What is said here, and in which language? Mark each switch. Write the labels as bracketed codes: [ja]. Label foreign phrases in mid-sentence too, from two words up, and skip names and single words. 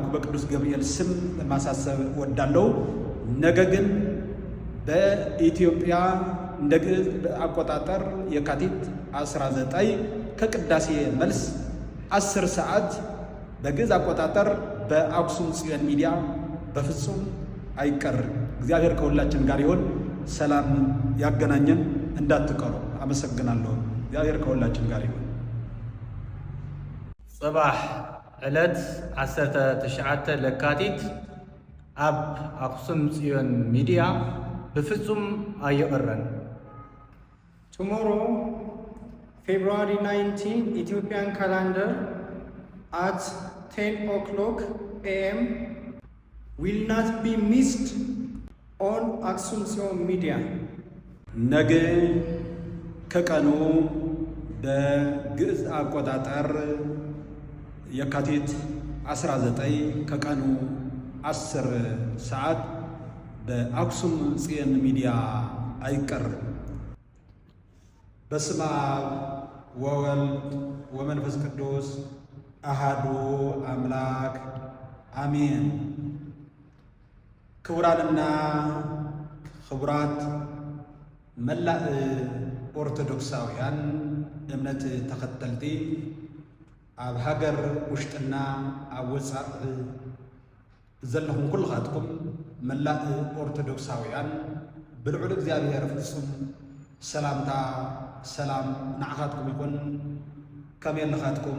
[am] በቅዱስ ገብርኤል ስም ማሳሰብ ወዳለው። ነገ ግን በኢትዮጵያ እንደ ግዕዝ አቆጣጠር የካቲት 19 ከቅዳሴ መልስ 10 ሰዓት በግዕዝ አቆጣጠር በአክሱም ጽዮን ሚዲያ በፍጹም አይቀርም። እግዚአብሔር ከሁላችን ጋር ይሆን። ሰላም ያገናኘን። እንዳትቀሩ። አመሰግናለሁ። እግዚአብሔር ከሁላችን ጋር ይሆን። [ti] ጽባሕ ዕለት 19 ለካቲት ኣብ አክሱም ጽዮን ሚዲያ በፍጹም አይቀረን። [en] Tomorrow, February 19, Ethiopian calendar at 10 o'clock a.m. will not be missed on Aksum ጽዮን ሚዲያ። [am] ነገ ከቀኑ በግዕዝ አቆጣጠር የካቲት 19 ከቀኑ 10 ሰዓት በአክሱም ጽዮን ሚዲያ አይቀርም። [gez] በስመ አብ ወወልድ ወመንፈስ ቅዱስ አሃዱ አምላክ አሜን። [ti] ክቡራንና ክቡራት መላእ ኦርቶዶክሳውያን እምነት ተኸተልቲ ኣብ ሃገር ውሽጥና ኣብ ወፃእ ዘለኹም ኩልኻትኩም መላእ ኦርቶዶክሳውያን ብልዑል እግዚአብሔር ፍጹም ሰላምታ ሰላም ንዓኻትኩም ይኹን። ከመይ ኣለኻትኩም?